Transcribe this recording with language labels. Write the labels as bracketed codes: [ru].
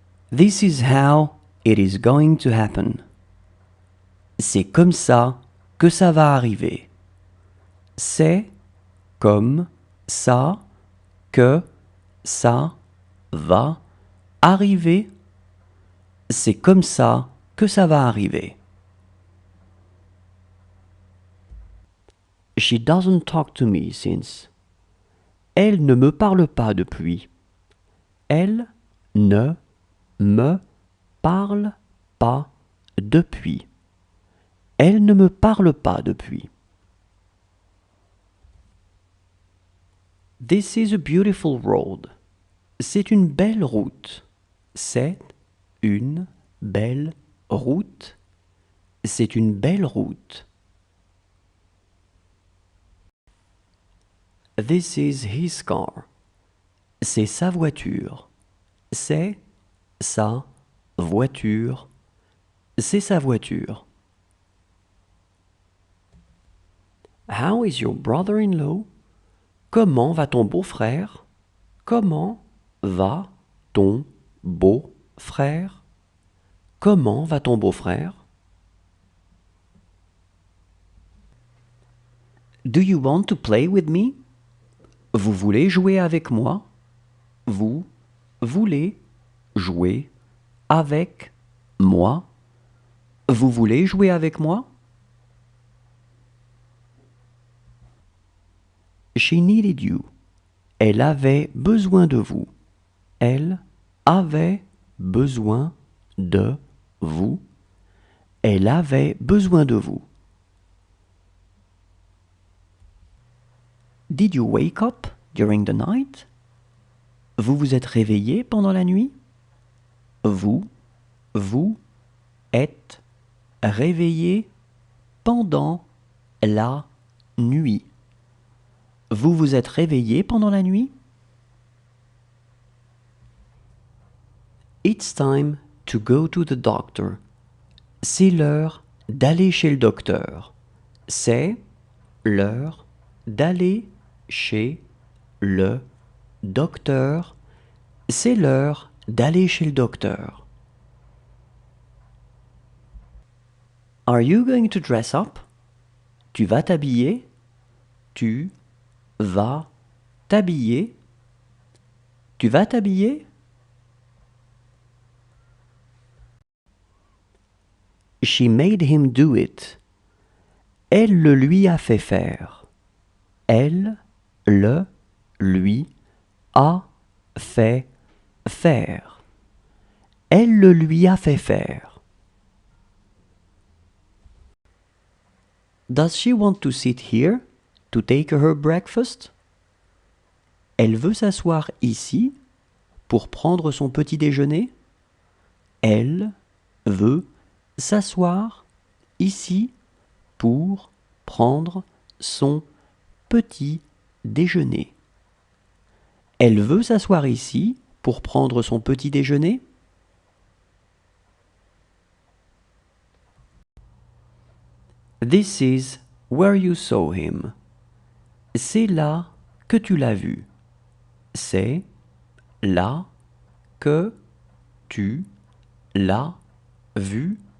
[en] This is how it is going to happen. [fr] C'est comme ça que ça va arriver. C'est comme ça que ça va arriver. C'est comme ça que ça va arriver. [en] She doesn't talk to me since. [fr] Elle ne me parle pas depuis. Elle ne me parle pas depuis. Elle ne me parle pas depuis. [en] This is a beautiful road. [fr] C'est une belle route. C'est une belle route. C'est une belle route. [en] This is his car. [fr] C'est sa voiture. C'est sa voiture. C'est sa voiture. [en] How is your brother-in-law? [fr] Comment va ton beau-frère? Comment va ton beau-frère? Comment va ton beau-frère? [en] Do you want to play with me? [fr] Vous voulez jouer avec moi? Vous voulez jouer avec moi? Vous voulez jouer avec moi? [en] She needed you. [fr] Elle avait besoin de vous. Elle avait besoin de vous. Elle avait besoin de vous. [en] Did you wake up during the night? [fr] Vous vous êtes réveillé pendant la nuit? Vous êtes réveillé pendant la nuit. Vous vous êtes réveillé pendant la nuit? [en] It's time to go to the doctor. [fr] C'est l'heure d'aller chez le docteur. C'est l'heure d'aller chez le docteur. C'est l'heure d'aller chez le docteur. [en] Are you going to dress up? [fr] Tu vas t'habiller? Tu vas t'habiller? Tu vas t'habiller? [en] She made him do it. [fr] Elle le lui a fait faire. Elle le lui a fait faire. Elle le lui a fait faire. [en] Does she want to sit here to take her breakfast? [fr] Elle veut s'asseoir ici pour prendre son petit déjeuner? Elle veut s'asseoir ici pour prendre son petit déjeuner. Elle veut s'asseoir ici pour prendre son petit déjeuner? [en] This is where you saw him. [fr] C'est là que tu l'as vu. C'est là que tu l'as vu.